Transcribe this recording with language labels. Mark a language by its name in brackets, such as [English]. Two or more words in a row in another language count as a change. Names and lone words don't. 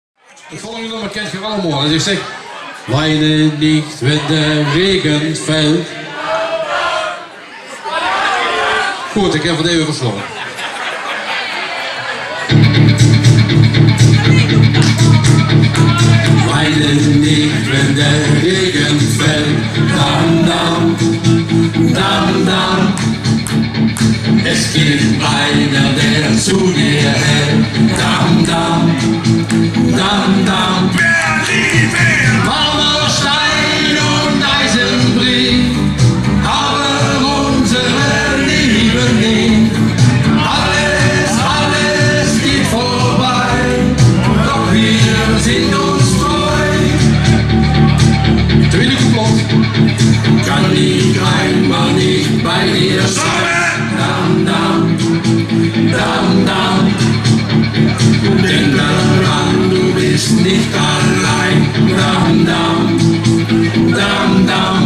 [Dutch] Het volgende nummer kent je allemaal. Dus ik zeg, [German] weine nicht, wenn der Regen fällt. [Dutch] Goed, ik heb het even verslonden. [German] Weine nicht, wenn der Regen fällt. Dam, dam, dam, dam. Es gibt einer, der zu dir hält. Dam, dam, dam, dam. Marmor, Stein und Eisenbrief, aber unsere Liebe nicht. Alles, alles geht vorbei, doch wir sind uns treu. [Dutch] Tweede complot. [German] Kann ich einmal nicht bei dir sein? Dam, dam, dam, dam. Denk daran, du bist nicht allein. Dam, dam, dam, dam.